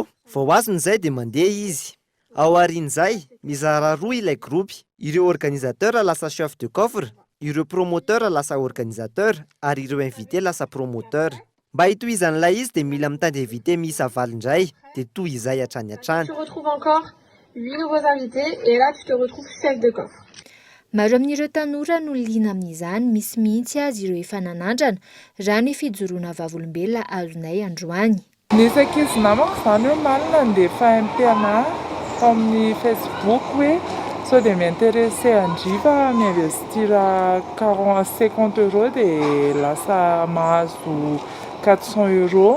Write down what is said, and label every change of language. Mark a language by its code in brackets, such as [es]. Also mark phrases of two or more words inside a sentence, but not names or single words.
[mg] Vao azon'izay dia mandeha izy. Ao aorian'izay, mizara 2 ilay groupe. Ireo organisateur lasa [fr] chef de coffre, [mg] ireo promoteur lasa organisateur, ary ireo invité lasa promoteur. Mba hitohizan'ilay izy dia mila mitady invité miisa 8 indray, dia toy izay hatrany hatrany. [fr] Tu retrouves encore 8 nouveaux invités et là tu te retrouves chef de coffre. [mg] Maro amin'ireo tanora no liana amin'izany, misy mihitsy azy ireo efa nanandrana raha ny fijoroana vavolombelona azonay androany. Nisy ankizy namako izany hoe malina andefa MP ana amin'ny Facebook hoe sao dia miintéressé andriva miinvestir 50 € dia lasa mahazo 400 €.